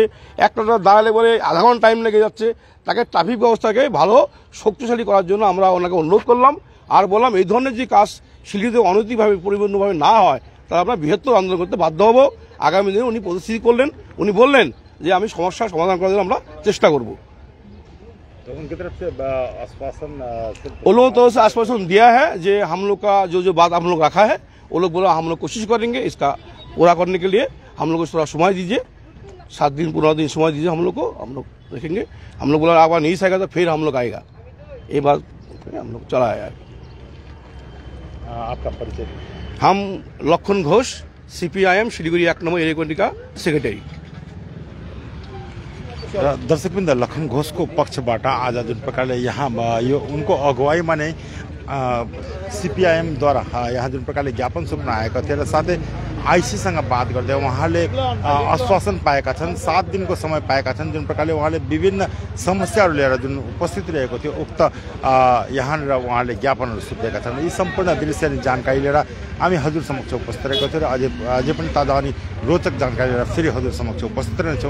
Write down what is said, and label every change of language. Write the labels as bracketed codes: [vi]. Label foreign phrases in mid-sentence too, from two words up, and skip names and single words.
[bn] একটা দাঁড়ালে বলে আধা ঘন্টা টাইম লেগে যাচ্ছে। তাকে ট্রাফিক ব্যবস্থাকে ভালো শক্তিশালী করার জন্য আমরা ওনাকে অনুরোধ করলাম আর বললাম এই ধরনের যে কাজ শিলিগুড়িতে অনৈতিকভাবে পরিপূর্ণভাবে না হয় তাহলে আমরা বৃহত্তর আন্দোলন করতে বাধ্য হব। আগামী দিনে উনি প্রতিশ্রুতি করলেন, উনি বললেন যে আমি সমস্যার সমাধান করার জন্য আমরা চেষ্টা করব। [hi] तो उनकी तरफ से आश्वासन उन लोगों तो आश्वासन दिया है जो हम लोग का जो बात हम लोग रखा है वो लोग बोला हम लोग कोशिश करेंगे इसका पूरा करने के लिए। हम लोग को थोड़ा समय दीजिए, 7 दिन 15 दिन समय दीजिए हम लोग को, हम लोग देखेंगे। हम लोग बोला अगर नहीं आएगा तो फिर हम लोग आएगा, ये बात हम लोग चला है। आपका परिचय? हम लखन घोष, CPIM शिलीगुड़ी 1 नंबर एरिया कमेटी का सेक्रेटरी। [ne] दर्शकवृन्द, लखन घोषको पक्षबाट आज जुन प्रकारले यहाँ यो उनको अगुवाई माने CPIM द्वारा यहाँ जुन प्रकारले ज्ञापन सुम्न आएका थिए र साथै आइसीसँग बात गर्दै उहाँले आश्वासन पाएका छन्, 7 दिनको समय पाएका छन्। जुन प्रकारले उहाँले विभिन्न समस्याहरू लिएर जुन उपस्थित रहेको थियो उक्त यहाँनिर उहाँले ज्ञापनहरू सुम्पेका छन्। यी सम्पूर्ण दृश्य अनि जानकारी लिएर हामी हजुर समक्ष उपस्थित रहेको थियौँ र अझै पनि ताजा अनि रोचक जानकारी लिएर फेरि हजुर समक्ष उपस्थित रहनेछौँ।